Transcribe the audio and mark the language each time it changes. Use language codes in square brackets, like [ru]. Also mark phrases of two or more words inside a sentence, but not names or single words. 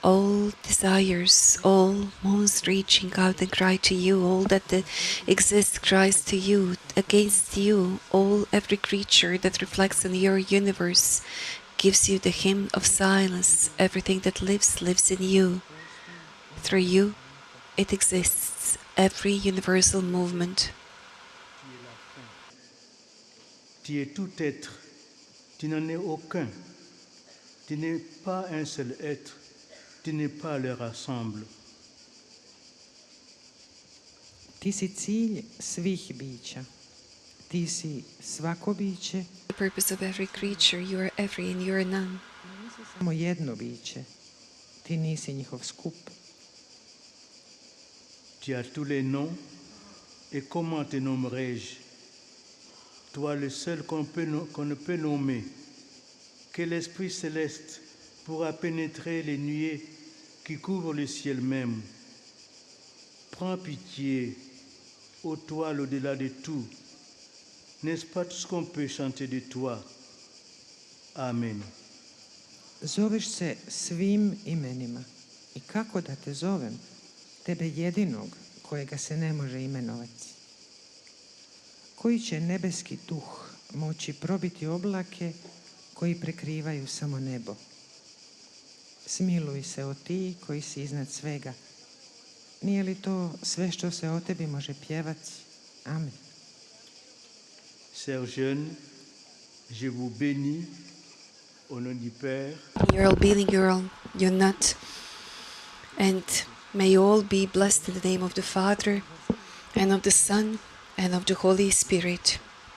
[en] all desires, all moons reaching out and cry to you, all that exists cries to you, against you, every creature that reflects on your universe gives you the hymn of silence. Everything that lives, lives in you. Through you, it exists, every universal movement. [fr] Tu es tout être, tu n'en es aucun. Tu n'es pas un seul être, tu n'es pas leur ensemble. [hr] Ti si cilj svih bića. Ti si svako biće. [en] The purpose of every creature, you are every and you are none. [hr] Nisi samo jedno biće. Ti nisi njihov skup. [fr] Tu as tous les noms, et comment te nommerai-je? Toi le seul qu'on ne peut nommer, que l'Esprit céleste pourra pénétrer les nuées qui couvrent le ciel même. Prends pitié, ô toi l'au-delà de tout. N'est-ce pas tout ce qu'on peut chanter de toi? Amen. [hr] Zoveš se svim imenima. I kako da te zovem? Tebe jedinog kojega se ne može imenovati. Koji će nebeski duh moći probiti oblake koji prekrivaju samo nebo? Smiluj se o ti koji si iznad svega. Nije li to sve što se o tebi može pjevati? Amen. [fr] Chers jeunes, je vous bénis au nom du Père, [en] You're all being, you're not. And may you all be blessed in the name of the Father, and of the Son, and of the Holy Spirit.